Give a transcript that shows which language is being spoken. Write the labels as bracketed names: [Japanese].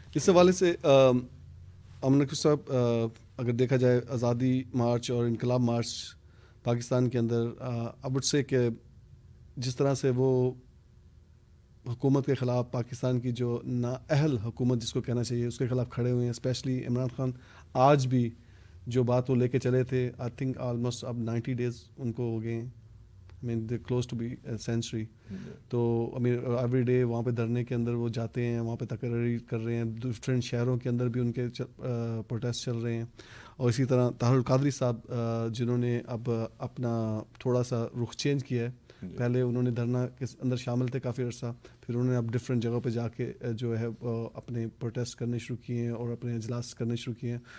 [Urdu] اس حوالے سے امن نقوی صاحب اگر دیکھا جائے آزادی مارچ اور انقلاب مارچ پاکستان کے اندر اب سے کہ جس طرح سے وہ حکومت کے خلاف پاکستان کی جو نااہل حکومت جس کو کہنا چاہیے اس کے خلاف کھڑے ہوئے ہیں، اسپیشلی عمران خان آج بھی جو بات وہ لے کے چلے تھے [English] I think almost [Urdu] اب 90 days ان کو ہو گئے ہیں. [English] I mean they're close to be a century. [Urdu] تو [English] every day [Urdu] وہاں پہ دھرنے کے اندر وہ جاتے ہیں، وہاں پہ تقرری کر رہے ہیں، ڈفرینٹ شہروں کے اندر بھی ان کے پروٹیسٹ چل رہے ہیں اور اسی طرح طاہر القادری صاحب جنہوں نے اب اپنا تھوڑا سا رخ چینج کیا ہے. پہلے انہوں نے دھرنا کے اندر شامل تھے کافی عرصہ, پھر انہوں نے اب ڈفرینٹ جگہوں پہ جا کے جو ہے اپنے پروٹیسٹ کرنے شروع کیے ہیں اور اپنے اجلاس کرنے شروع کیے ہیں.